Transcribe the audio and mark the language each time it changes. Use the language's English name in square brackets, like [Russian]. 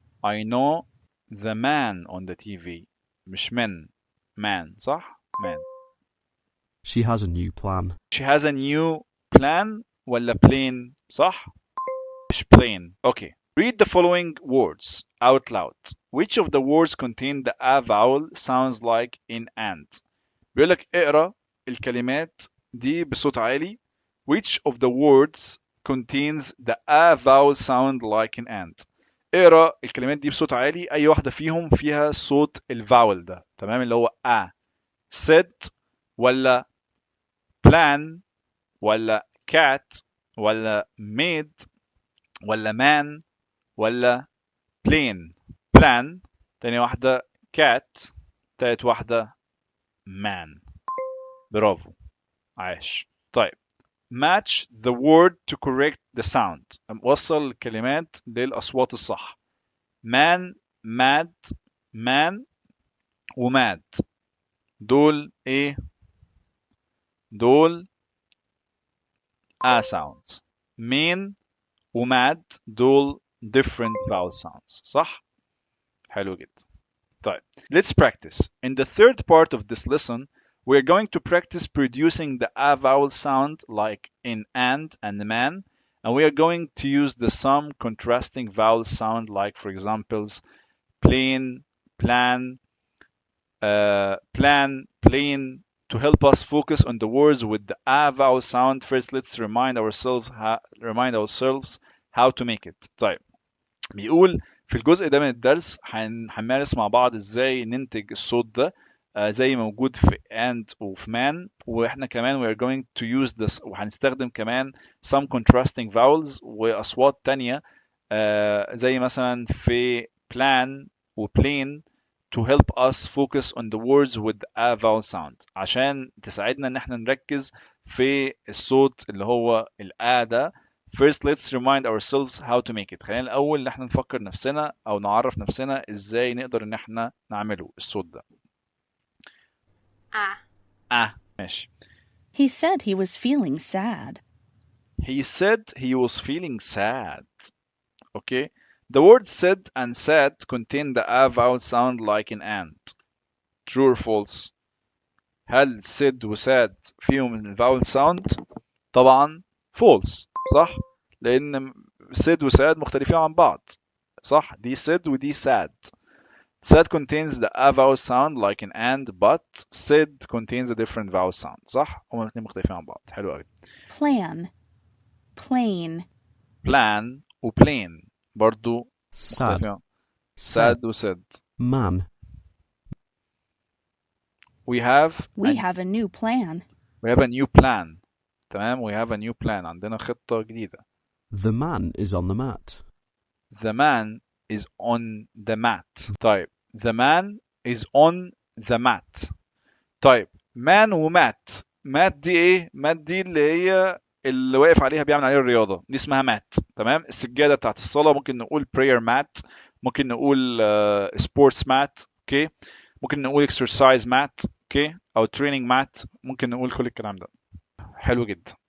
[English] I know the man on the TV. مش men. man. صح. man. she has a new plan. she has a new plan ولا plane. [Arabic] صح. مش plane. okay. [English] Read the following words out loud. Which of the words contain the a vowel sounds like in and. [Arabic] بيقولك اقرأ الكلمات دي بصوت عالي. [English] Which of the words contains the a vowel sound like in and. [Arabic] اقرا الكلمات دي بصوت عالي، اي واحده فيهم فيها صوت الفاول ده، تمام، اللي هو said ولا plan ولا cat ولا made ولا man ولا plane. plan، تاني واحدة cat، تالت واحدة man. برافو، عاش. طيب [English] match the word to correct the sound. [Arabic] وصل الكلمات للأصوات الصح. man mad man وماد دول ايه؟ دول sounds. mean وماد دول different vowel sounds. صح؟ حلو جدا. [English] طيب let's practice. In the third part of this lesson we're going to practice producing the a vowel sound like in and man, and we are going to use the some contrasting vowel sound like, for examples, plain, plan, plan, plain, to help us focus on the words with the a vowel sound. First, let's remind ourselves how to make it. [Arabic] طيب بيقول في الجزء ده من الدرس هنمارس مع بعض ازاي ننتج الصوت ده زي موجود في and وفي man، واحنا كمان [English] we are going to use this [Arabic] وهنستخدم كمان [English] some contrasting vowels [Arabic] واصوات تانية زي مثلا في plan و plain [English] to help us focus on the words with a vowel sound [Arabic] عشان تساعدنا ان احنا نركز في الصوت اللي هو الآ ده. [English] First let's remind ourselves how to make it. [Arabic] خلينا الأول ان احنا نفكر نفسنا او نعرف نفسنا ازاي نقدر ان احنا نعمله الصوت ده. ماشي. [English] He said he was feeling sad. He said he was feeling sad. Okay. The word said and sad contain the a vowel sound like in and. True or false? [Arabic] هل said و sad فيهم الفاول sound؟ طبعا false، صح؟ لأن said و sad مختلفين عن بعض، صح؟ دي said ودي sad. [English] Sad contains the a vowel sound like in and, but said contains a different vowel sound. [Arabic] صح؟ هما الاثنين مختلفين عن بعض. حلو قوي. [English] Plan. Plain. [Arabic] Plan و plain برضو [English] sad, [Arabic] مختلفين. Sad و said. [English] man, We have a new plan. We have a new plan. تمام. We have a new plan. [Arabic] عندنا خطة جديدة. [English] the man is on the mat, The man is on the mat. طيب the man is on the mat. [Arabic] طيب man ومات. مات دي ايه؟ مات دي اللي هي اللي واقف عليها بيعمل عليها الرياضة، دي اسمها مات. تمام. السجادة بتاعت الصلاة ممكن نقول prayer mat، ممكن نقول sports mat، اوكي، ممكن نقول exercise mat، اوكي، او training mat، ممكن نقول كل الكلام ده. حلو جدا.